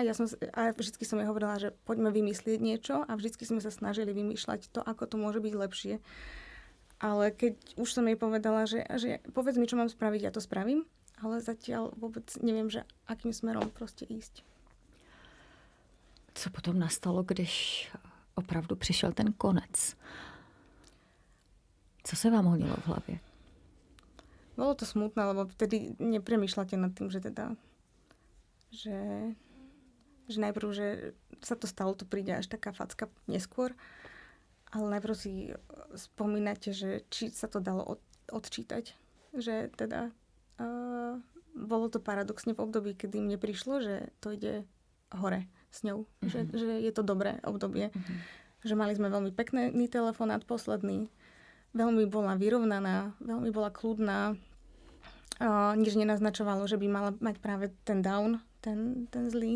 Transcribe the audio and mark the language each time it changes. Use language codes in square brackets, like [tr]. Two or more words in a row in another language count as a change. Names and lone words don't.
[sk] A vždycky som jej hovorila, že poďme vymyslieť niečo a vždycky sme sa snažili vymýšľať to, ako to môže byť lepšie. Ale keď už som jej povedala, že povedz mi, čo mám spraviť, ja to spravím, ale zatiaľ vôbec neviem, že akým smerom proste ísť. [cs] Co potom nastalo, když opravdu přišel ten konec? Co se vám honilo v hlavě? [sk] Bolo to smutné, lebo vtedy nepremýšľate nad tým, že teda že najprv, že sa to stalo, to príde až taká facka neskôr, ale najprv si spomínate, že či sa to dalo odčítať, že teda bolo to paradoxne v období, kedy mne prišlo, že to ide hore s ňou, že je to dobré obdobie, že mali sme veľmi pekný telefonát posledný, veľmi bola vyrovnaná, veľmi bola kľudná, nič nenaznačovalo, že by mala mať práve ten down, ten zlý.